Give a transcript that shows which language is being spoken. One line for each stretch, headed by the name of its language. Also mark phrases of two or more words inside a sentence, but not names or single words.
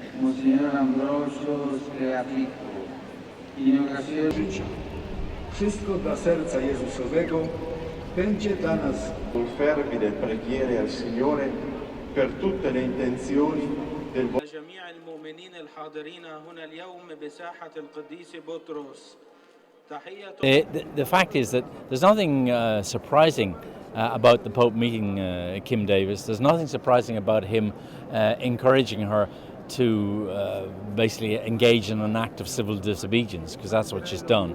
Italian: Monsignor Ambrosio Skleafiku, in occasione
Polish: życia. Wszystko dla serca Jezusowego będzie dla nas.
Italian: Con fervide preghiere al Signore per tutte le intenzioni del
Arabic: جميع المؤمنين الحاضرين هنا اليوم بساحة القديس بطرس.
English: The fact is that there's nothing surprising about the Pope meeting Kim Davis. There's nothing surprising about him encouraging her to basically engage in an act of civil disobedience, because that's what she's done.